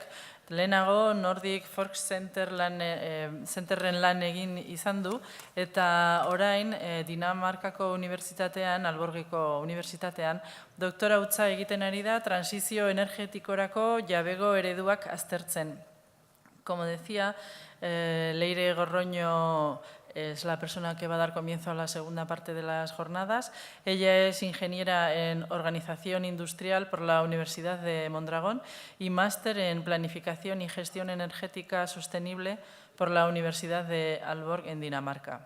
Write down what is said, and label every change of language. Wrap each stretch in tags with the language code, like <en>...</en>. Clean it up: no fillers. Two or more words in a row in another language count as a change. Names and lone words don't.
<eu>Lehenago Nordic Fork Centerren lan egin izan du, eta orain Dinamarkako Unibertsitatean, Aalborgeko Unibertsitatean, doktorautza egiten ari da transizio energetikorako jabego ereduak aztertzen.</eu> <es>Como decía, Leire Gorroño es la persona que va a dar comienzo a la segunda parte de las jornadas. Ella es ingeniera en Organización Industrial por la Universidad de Mondragón y máster en Planificación y Gestión Energética Sostenible por la Universidad de Aalborg en Dinamarca.</es>